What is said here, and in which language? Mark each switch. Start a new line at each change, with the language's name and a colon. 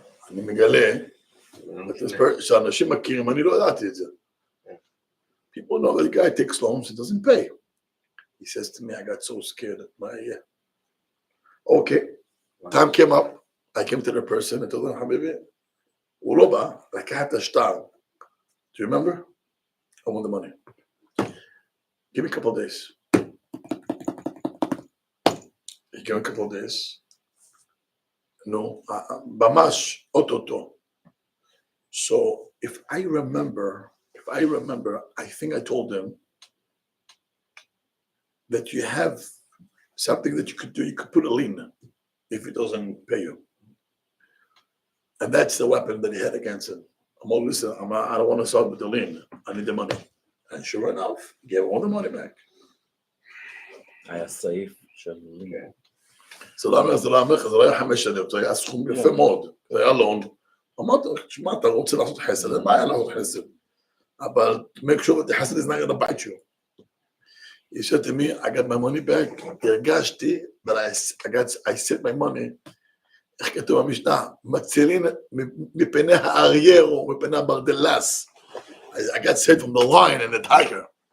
Hebrew: אני מגלה, שאנשים מכירים, אני לא ידעתי את זה.
English: People know that the guy takes loans, he doesn't pay. He says to me, I got so scared. Okay, time came up. I came to the person, I told him, Habibi,
Hebrew: הוא לא בא, לקח את השטר.
English: Do you remember? I want the money. Give me a couple of days. He gave me a couple of days.
Hebrew: No, ממש, אוטוטו.
English: So if I remember, I think I told him that you have something that you could do. You could put a lien if he doesn't pay you. And that's the weapon that he had against him. Listen, I don't want to start with the lien. I need the money. And sure enough, he gave all the money back.
Hebrew: היה סעיף של לין. זה לא היה 5 שנים, זה היה סכום יפה מאוד, זה היה לון. אמרתי לו, תשמע, אתה רוצה לעשות חסד, אין בעיה לעשות חסד.
English: אבל make sure that the חסד is not going to bite you. He said to me, I got my money back, הרגשתי, that I set my money,
Hebrew: איך כתוב במשנה, מצילין מפני האריה או מפני הברדלס.
English: I got saved from the lion and the tiger.